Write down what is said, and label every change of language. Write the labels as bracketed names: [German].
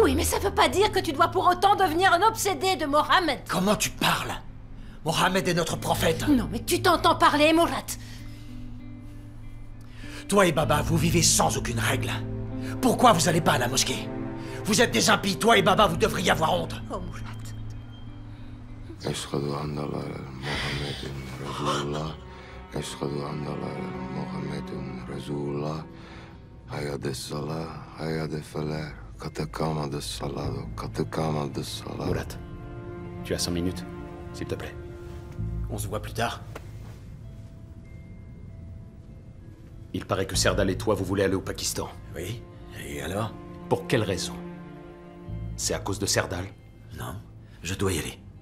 [French] Oui, mais ça veut pas dire que tu dois pour autant devenir un obsédé de Mohammed. Comment tu parles? Mohammed est notre prophète. Non, mais tu t'entends parler, Mourad. Toi et Baba, vous vivez sans aucune règle. Pourquoi vous allez pas à la mosquée? Vous êtes des impies, toi et Baba, vous devriez avoir honte. Oh, Mourad. [Arabic] أشهد أن لا محمد رسول الله أشهد أن لا محمد رسول الله حي على الصلاة حي على الفلاح قد قامت الصلاة قد قامت الصلاة. [French] Mourad, tu as 5 minutes, s'il te plaît. On se voit plus tard. Il paraît que Serdal et toi, vous voulez aller au Pakistan. Oui, et alors? Pour quelle raison? C'est à cause de Serdal? Non, je dois y aller.